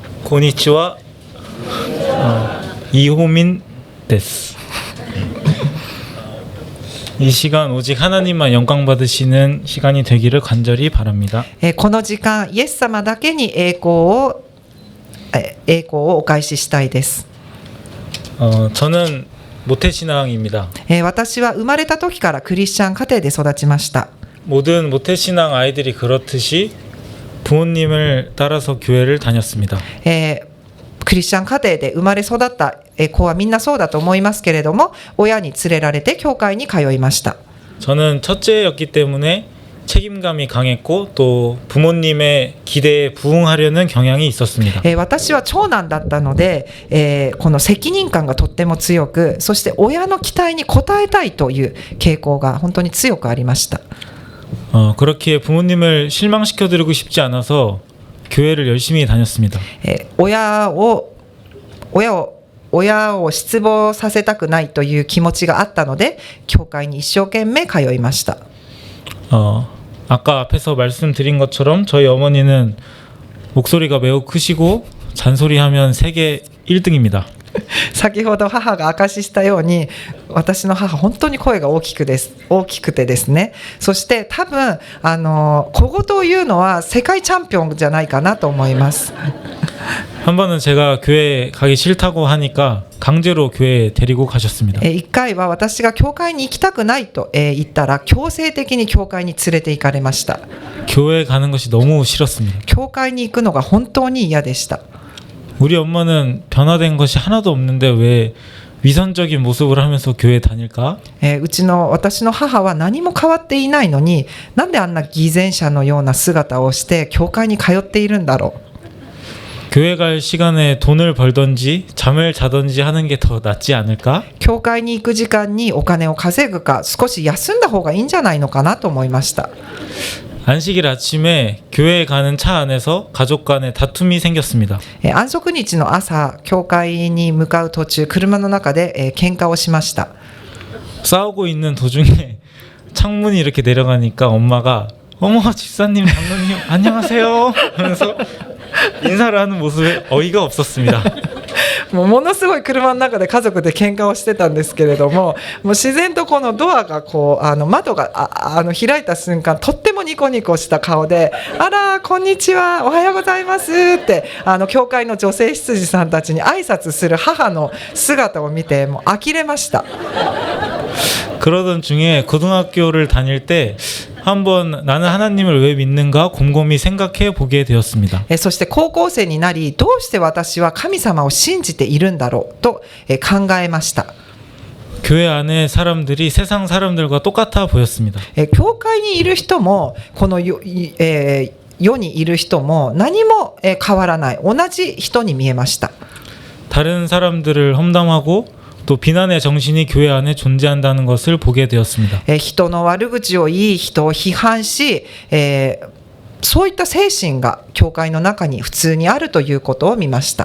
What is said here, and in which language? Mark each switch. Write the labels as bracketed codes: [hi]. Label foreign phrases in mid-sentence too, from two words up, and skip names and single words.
[ja] こんにちは。이호민です. [ko] 이 시간 오직 하나님만 영광 받으시는 시간이 되기를 간절히 바랍니다. [ja] この時間、イエス様だけに栄光をお返ししたいです。 [ko] 저는 모태신앙입니다. [ja] 私は生まれた時からクリスチャン家庭で育ちました。 [ko] 모든 모태신앙 아이들이 그렇듯이 부모님을 따라서 교회를 다녔습니다. [ja] クリスチャン家庭で生まれ育った子はみんなそうだと思いますけれども、親に連れられて教会に通いました。 [ko] 저는 첫째였기 때문에 책임감이 강했고 또 부모님의 기대에 부응하려는 경향이 있었습니다. [ja] 私は長男だったので、この責任感がとっても強く、そして親の期待に応えたいという傾向が本当に強くありました。 [ko] 그렇기에 부모님을 실망시켜드리고 싶지 않아서 교회를 열심히 다녔습니다. [ja] 親を失望させたくないという気持ちがあったので、教会に一生懸命通いました。 [ko] 아까 앞에서 말씀드린 것처럼 저희 어머니는 목소리가 매우 크시고 잔소리하면 세계 1등입니다. [ja] 先ほど母が証ししたように、私の母本当に声が大きくてですね、そして多分小言を言うのは世界チャンピオンじゃないかなと思います。 [ko] 한 번은 제가 교회 가기 싫다고 하니까 강제로 교회에 데리고 가셨습니다. [ja] 一回は私が教会に行きたくないと言ったら、強制的に教会に連れて行かれました。 [ko] 교회 가는 것이 너무 싫었습니다. [ja] 教会に行くのが本当に嫌でした。 [ko] 우리 엄마는 변화된 것이 하나도 없는데 왜 위선적인 모습을 하면서 교회 다닐까? [ja] 私の母は何も変わっていないのに、なんであんな偽善者のような姿をして教会に通っているんだろう。 [ko] 교회 갈 시간에 돈을 벌던지 잠을 자던지 하는 게 더 낫지 않을까? [ja] 教会に行く時間にお金を稼ぐか、少し休んだ方がいいんじゃないのかなと思いました。 [ko] 안식일 아침에 교회에 가는 차 안에서 가족 간에 다툼이 생겼습니다. [ja] 安息日の朝、教会に向かう途中、車の中で喧嘩をしました。 [ko] 싸우고 있는 도중에 창문이 이렇게 내려가니까 엄마가 어머 집사님 장로님 안녕하세요 하면서 인사를 하는 모습에 어이가 없었습니다. [ja] ものすごい車の中で家族で喧嘩をしてたんですけれども、もう自然とこのドアが窓が開いた瞬間、とってもニコニコした顔で、あらこんにちは、おはようございますって教会の女性執事さんたちに挨拶する母の姿を見て、もう呆れました。 [ko] 그러던 중에 고등학교를 다닐 때 한번 나는 하나님을 왜 믿는가 곰곰이 생각해 보게 되었습니다. [ja] そして高校生になり、どうして私は神様を信じているんだろうと考えました。 [ko] 교회 안에 사람들이 세상 사람들과 똑같아 보였습니다. [ja] 教会にいる人もこの世にいる人も何も変わらない、同じ人に見えました。 [ko] 다른 사람들을 험담하고 또 비난의 정신이 교회 안에 존재한다는 것을 보게 되었습니다. [ja] 人の悪口を言い、人を批判し、そういった精神が教会の中に普通にあるということを見ました。